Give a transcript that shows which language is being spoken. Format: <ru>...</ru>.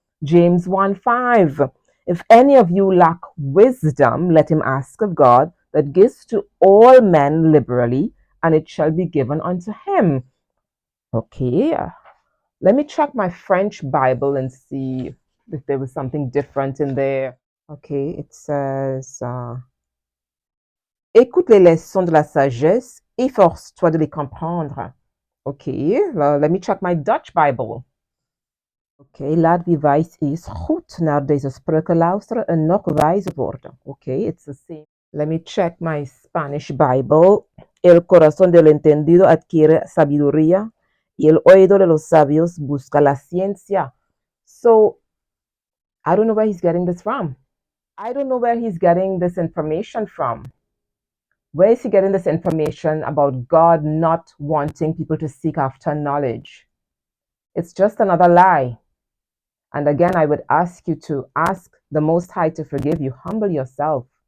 <en>James 1:5, if any of you lack wisdom, let him ask of God, that gives to all men liberally, and it shall be given unto him. Okay, let me check my French Bible and see if there was something different in there. Okay, it says,</en> <fr>écoute les leçons de la sagesse, efforce-toi de les comprendre.</fr> <en>Okay, let me check my Dutch Bible.</en> <nl>Okay, laat wie wijs is goed naar deze spreuken luisteren en nog wijzer worden.</nl> <en>Okay, it's the same. Let me check my Spanish Bible.</en> <es>El corazón del entendido adquiere sabiduría y el oído de los sabios busca la ciencia.</es> <en>So, I don't know where he's getting this from. I don't know where he's getting this information from. Where is he getting this information about God not wanting people to seek after knowledge? It's just another lie. And again, I would ask you to ask the Most High to forgive you. Humble yourself.</en>